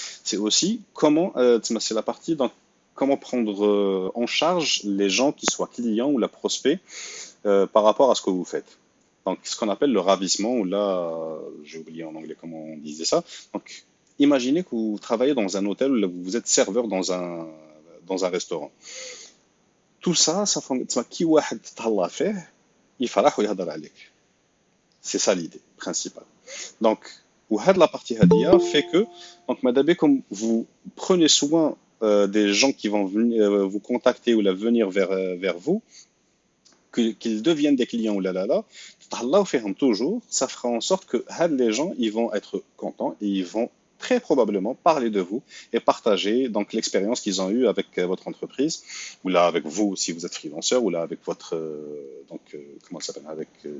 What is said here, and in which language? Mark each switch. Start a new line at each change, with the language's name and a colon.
French: C'est aussi comment, c'est la partie donc comment prendre en charge les gens qui soient clients ou la prospect par rapport à ce que vous faites. Donc ce qu'on appelle le ravissement ou là, j'ai oublié en anglais comment on disait ça. Donc imaginez que vous travaillez dans un hôtel ou vous êtes serveur dans un restaurant. Tout ça, ça fait qui
Arabic: واحد تهلا فيه يفرح ويهضر عليك.
French: C'est ça l'idée principale. Donc, la partie hadia fait que, donc, madame, comme vous prenez soin des gens qui vont venir, vous contacter ou venir vers vous, qu'ils deviennent des clients ou Allah fait toujours, ça fera en sorte que les gens ils vont être contents et ils vont très probablement parler de vous et partager donc l'expérience qu'ils ont eue avec votre entreprise ou là avec vous si vous êtes freelanceur ou là avec votre comment ça s'appelle avec